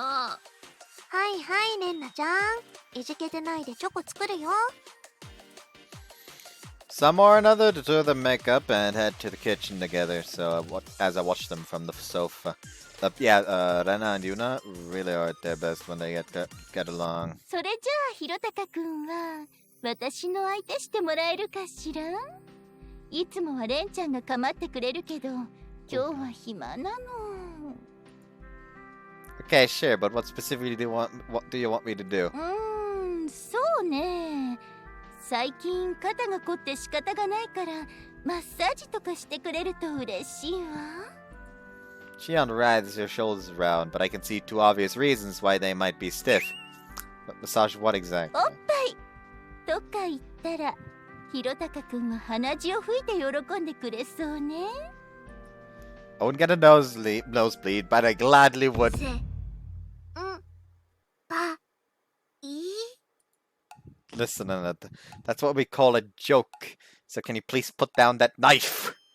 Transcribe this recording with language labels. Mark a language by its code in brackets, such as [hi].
[ja] はいはいレンナちゃん、いじけてないでチョコ作るよ。 [en] Some or another, the two of them make up and head to the kitchen together. So as I watch them from the sofa, Renna and Yuna really are at their best when they get along. [ja] それじゃあひろたかくんは私の相手してもらえるかしら。いつもはレンちゃんが構ってくれるけど今日は暇なの。 [en] Okay, sure, but what specifically what do you want me to do? [ja] そうね。最近肩が凝って仕方がないからマッサージとかしてくれると嬉しいわ。 [en] She unwrites her shoulders around, but I can see two obvious reasons why they might be stiff. But massage what exactly? [ja] おっぱいとか言ったらひろたかくんは鼻血を吹いて喜んでくれそうね。 [en] I wouldn't get a nosebleed, but I gladly would. [ja] せんぱい [en] Listen, that's what we call a joke. So can you please put down that knife?